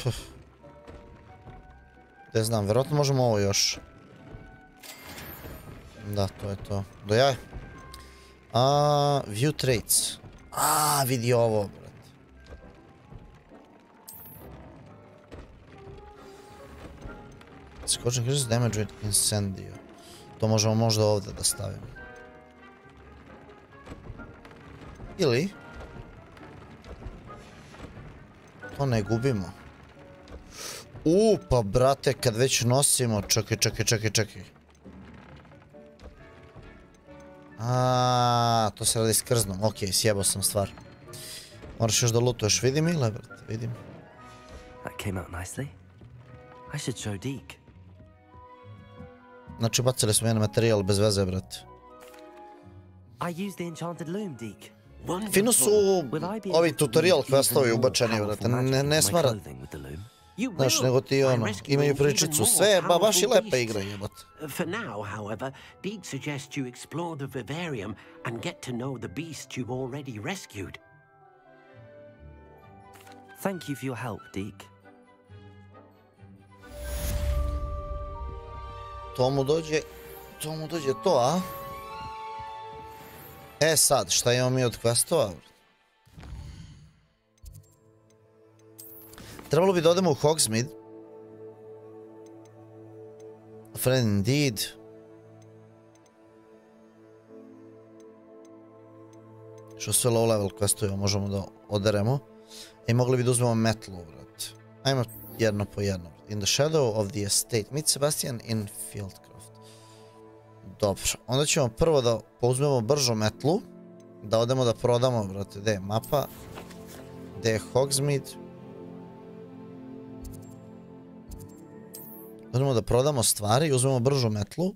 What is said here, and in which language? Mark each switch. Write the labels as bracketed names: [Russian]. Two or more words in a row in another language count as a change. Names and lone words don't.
[Serbian] Ne znam, vjerojatno možemo ovo još. Da, to je to. Dojaj. [English] View traits. [Serbian] Vidi ovo, brat. [English] Scorching increases damage with incendio. [Serbian] To možemo možda ovdje da stavimo. Ili... To ne gubimo. Pa brate, kad već nosimo... Čekaj. To se radi s krznom. Okej, sjebao sam stvar. Moraš još da lutuješ. Vidim ili, brate? Vidim. [English] That came out nicely. I should show Deke. [Serbian] Znači, bacili smo jedan materijal bez veze, brate. [English] I used the enchanted loom, Deke. [Serbian] Fino su ovi tutorial questovi ubačeni, vrate, ne smara. Znaš, nego ti ono, imaju pričicu, sve, baš i lepa igra, jebot. [English] For now, however, Deke suggests you explore the vivarium and get to know the beast you've already rescued. Thank you for your help, Deke. [Serbian] To mu dođe to, a? E sad, šta imamo mi od questova? Trebalo bi da odemo u Hogsmeade. [English] A friend indeed. [Serbian] Što sve low level questove možemo da oderemo. I mogli bi da uzmemo metlu, vrat. Ajmo jedno po jedno. [English] In the shadow of the estate. Meet Sebastian in Fieldcroft. Dobro. [Serbian] Onda ćemo prvo da uzmemo bržu metlu. Da odemo da prodamo, vrate. Gde je mapa? Gde je Hogsmeade? Odemo da prodamo stvari i uzmemo bržu metlu.